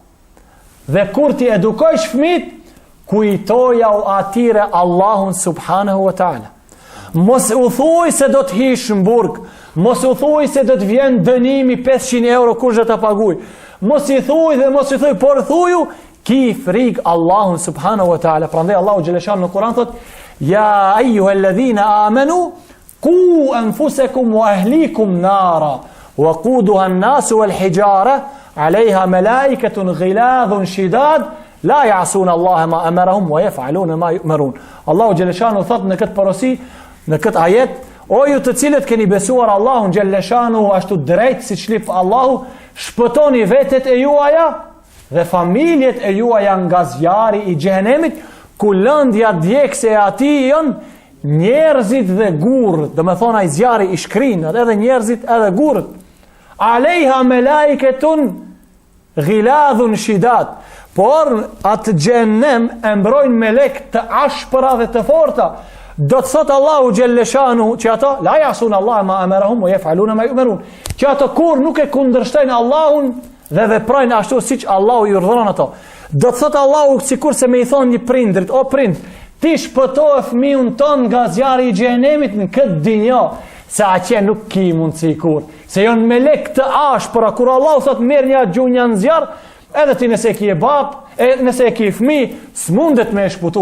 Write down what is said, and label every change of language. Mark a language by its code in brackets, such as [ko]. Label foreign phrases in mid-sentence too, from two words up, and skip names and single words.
[sq] Dhe kur ti edukojsh fëmijët, kujtoja u atire Allahun [ar] سبحانه وتعالى. [sq] Mos u thuj se do të hish në burg, mos u thuj se do të vjen dënimi 500 euro kush do ta paguaj. Mos i thuj dhe mos i thuj, por thuju ki frik Allahun [ar] سبحانه وتعالى. [sq] Prandaj Allahu xhaleshan në Kur'an thot: [ar] "يا أيها الذين آمنوا قوا أنفسكم وأهليكم نارا وقودها الناس والحجارة عليها ملائكة غلاظ شداد لا يعصون الله ما أمرهم ويفعلون ما يؤمرون." [sq] Allahu xhaleshan thot në këtë porosi, në këtë ajet, o ju të cilët keni besuar Allahun xhaleshanu ashtu drejt si çlip Allahu, shpëtoni vetet e juaja dhe familjet e juaja nga zjarri i xhenemit, ku lëndja djegëse e atij janë njerëzit dhe gurët. Do të thonë ai zjarri i shkrin, edhe njerëzit edhe gurët. [ar] عليها ملائكة غلاظ شداد. [sq] Por atë xhenem e mbrojnë melek të ashpëra dhe të forta. Do të thot Allahu xhalleshanu që ato [ar] لا يعصون الله ما أمرهم ويفعلون ما يؤمرون. [sq] Që ato kur nuk e kundërshtojnë Allahun dhe veprojnë ashtu siç Allahu i urdhëron ato. Do të thot Allahu sikur se më i thon një prindrit, o prind, ti shpëtoje fëmijën ton nga zjarri i xhenemit në këtë dinjë, se aqe nuk ki mundsi kur. Se janë melek të ashpra, kur Allahu thot merr një gjunjë në zjarr, edhe ti nëse ki e bab, nëse ki fëmijë, s'mundet me e shputu.